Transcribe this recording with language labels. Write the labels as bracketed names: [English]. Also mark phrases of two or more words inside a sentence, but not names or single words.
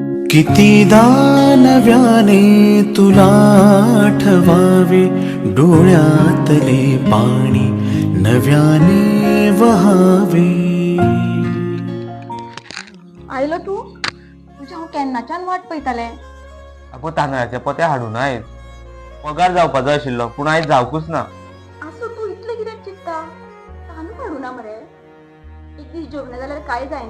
[Marathi] कितीदा नव्याने तुला आठवावे, डोळ्यातले पाणी नव्याने वहावे. [Konkani] आयलो तुझ्या हांव केन्नाच्यान वाट पळयतालें. आगो तांदळाचे पोते हाडून आयज पगार जावपाचो आशिल्लो पूण आयज जावकूच ना. आसूं तूं इतलें कित्याक चिंत्ता. तांदूळ हाडूना मरे. एक दीस जेवना जाल्यार कांय जायना.